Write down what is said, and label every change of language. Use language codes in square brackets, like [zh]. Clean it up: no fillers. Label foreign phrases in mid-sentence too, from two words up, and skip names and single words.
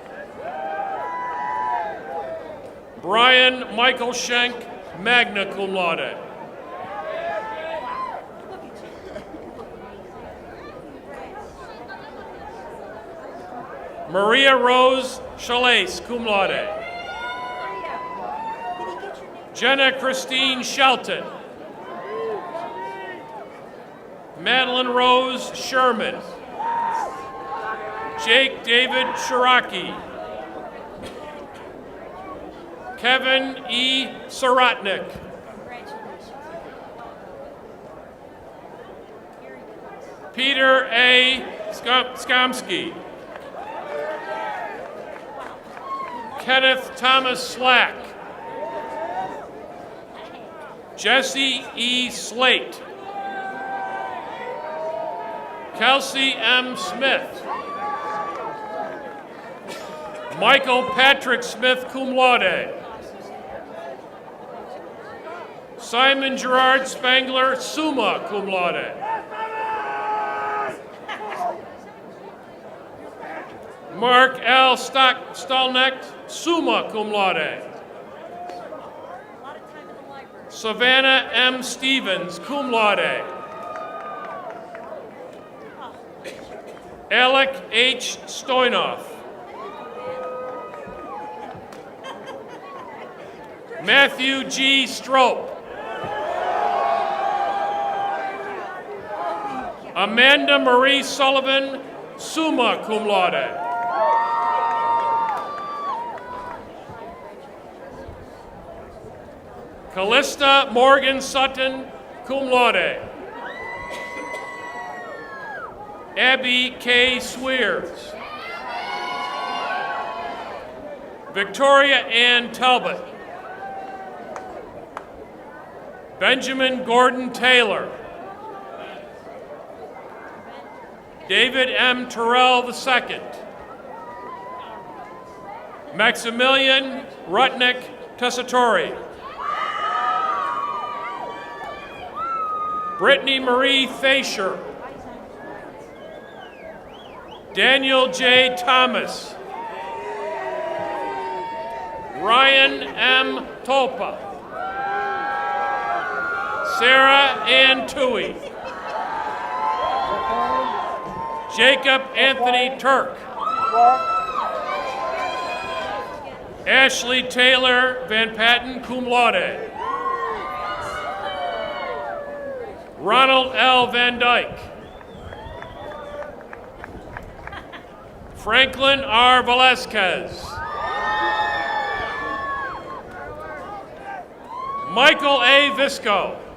[en] Brian Michael Schenk, [la] magna cum laude. [en] Maria Rose Chalais, [la] cum laude. [en] Jenna Christine Shelton. Madeline Rose Sherman. Jake David Shiraki. Kevin E. Sorotnik. Peter A. Skomsky. Kenneth Thomas Slack. Jesse E. Slate. Kelsey M. Smith. Michael Patrick Smith, [la] cum laude. [en] Simon Gerard Spangler, [la] summa cum laude. [en] Mark L. Stolneck, [la] summa cum laude. [en] Savannah M. Stevens, [la] cum laude. [en] Alec H. Stoynoff. Matthew G. Strope. Amanda Marie Sullivan, [la] summa cum laude. [en] Callista Morgan Sutton, [la] cum laude. [en] Abby K. Swears. Victoria Ann Talbot. Benjamin Gordon Taylor. David M. Terrell II. Maximilian Rutnick Tessitore. Brittany Marie Thacher. Daniel J. Thomas. Ryan M. Tolpa. Sarah Ann Toohey. Jacob Anthony Turk. Ashley Taylor Van Patten, [la] cum laude. [en] Ronald L. Van Dyke. Franklin R. Velasquez. Michael A. Visco.